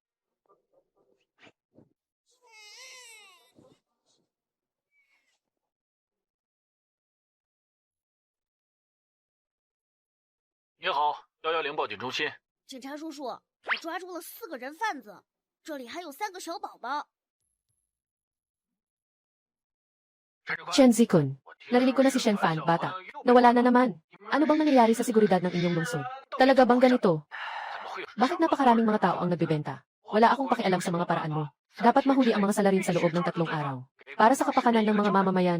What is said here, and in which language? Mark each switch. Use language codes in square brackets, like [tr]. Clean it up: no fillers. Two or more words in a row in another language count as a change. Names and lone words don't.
[zh] 你好，110报警中心。警察叔叔，我抓住了4个人贩子，这里还有3个小宝宝。 Chen Zikun. [tl] Narinig ko na si Shen Fan, bata. Nawala na naman. Ano bang nangyayari sa seguridad ng inyong lungsod? Talaga bang ganito? Bakit napakaraming mga tao ang nagbebenta? Wala akong pakialam sa mga paraan mo. Dapat mahuli ang mga salarin sa loob ng 3 araw. Para sa kapakanan ng mga mamamayan.